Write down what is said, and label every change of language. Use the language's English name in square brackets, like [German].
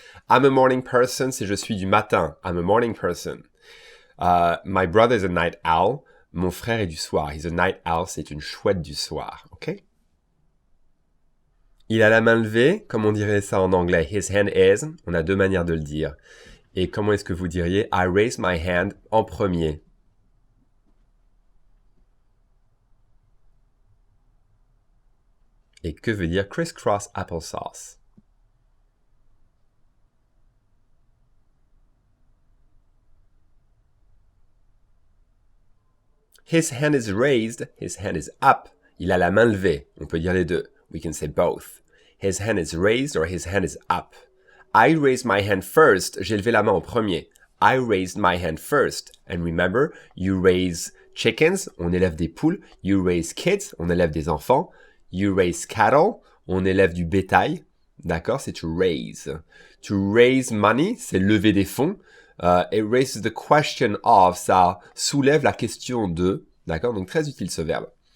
[English] I'm a morning person, [French] c'est je suis du matin. [English] I'm a morning person. My brother is a night owl. [French] Mon frère est du soir. [English] He's a night owl, [French] c'est une chouette du soir. OK? Il a la main levée, comme on dirait ça en anglais. His hand is. On a deux manières de le dire. Et comment est-ce que vous diriez [English] I raise my hand [French] en premier? Et que veut dire crisscross applesauce? [English] His hand is raised, his hand is up. [French] Il a la main levée. On peut dire les deux. [English] We can say both. His hand is raised or his hand is up. I raised my hand first. [French] J'ai levé la main en premier. [English] I raised my hand first. And remember, you raise chickens. [French] On élève des poules. [English] You raise kids. [French] On élève des enfants. [English] You raise cattle. [French] On élève du bétail. D'accord? C'est to raise. To raise money, c'est lever des fonds. [English] It raises the question of, [French] ça soulève la question de, d'accord? Donc très utile ce verbe.